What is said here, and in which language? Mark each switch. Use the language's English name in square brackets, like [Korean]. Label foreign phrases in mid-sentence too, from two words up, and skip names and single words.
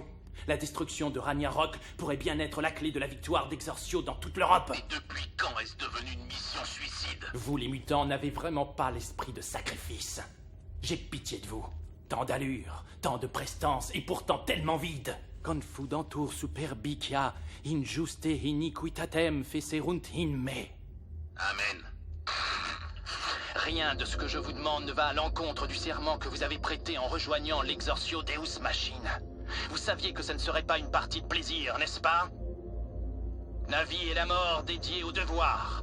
[French] La destruction de Ragnarok pourrait bien être la clé de la victoire d'Exorcio dans toute l'Europe. Et depuis quand est-ce devenu une mission suicide? Vous, les mutants, n'avez vraiment pas l'esprit de sacrifice. J'ai pitié de vous. Tant d'allure, tant de prestance, et pourtant tellement vide. [Latin] Confudantur superbicia, injuste iniquitatem fecerunt in me. [French] Amen. Rien de ce que je vous demande ne va à l'encontre du serment que vous avez prêté en rejoignant l'Exorcio Deus Machina. Vous saviez que ce ne serait pas une partie de plaisir, n'est-ce pas? La vie et la mort dédiées au devoir.